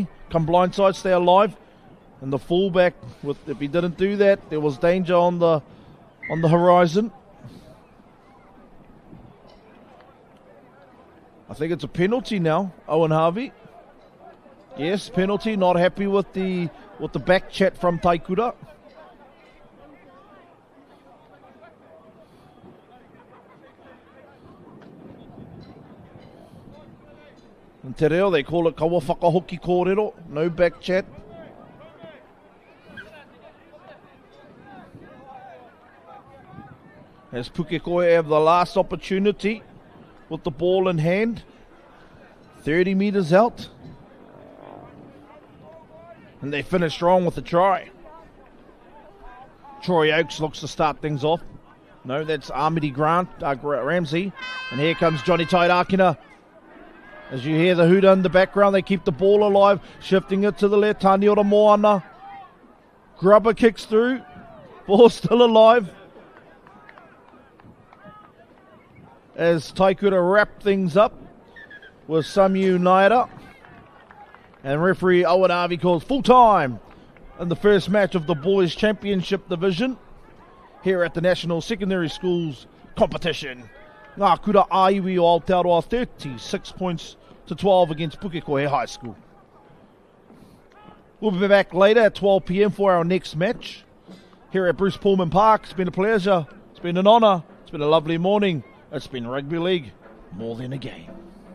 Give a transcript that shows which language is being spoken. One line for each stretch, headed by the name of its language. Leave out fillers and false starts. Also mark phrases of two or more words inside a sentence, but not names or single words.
English: Come blindside, stay alive. And the fullback, if he didn't do that, there was danger on the horizon. I think it's a penalty now, Owen Harvey. Yes, penalty. Not happy with the back chat from Taikura. In
Māori: te reo,
English: they call it
Māori: kawa whakahoki kōrero.
English: No back chat. As Pukekohe have the last opportunity with the ball in hand. 30 metres out. And they finish strong with a try. Troy Oakes looks to start things off. No, that's Armidi Ramsey. And here comes Johnny Tairakina. As you hear the hooter in the background, they keep the ball alive. Shifting it to the left. Taniora Moana. Grubber kicks through. Ball still alive. As Taikura wrap things up with Samu Naira. And referee Owen Harvey calls full time in the first match of the Boys Championship Division here at the National Secondary Schools competition. Ngā kura aiwi o Aotearoa 36 points to 12 against Pukekohe High School. We'll be back later at 12 p.m. for our next match here at Bruce Pulman Park. It's been a pleasure. It's been an honour. It's been a lovely morning. It's been rugby league more than a game.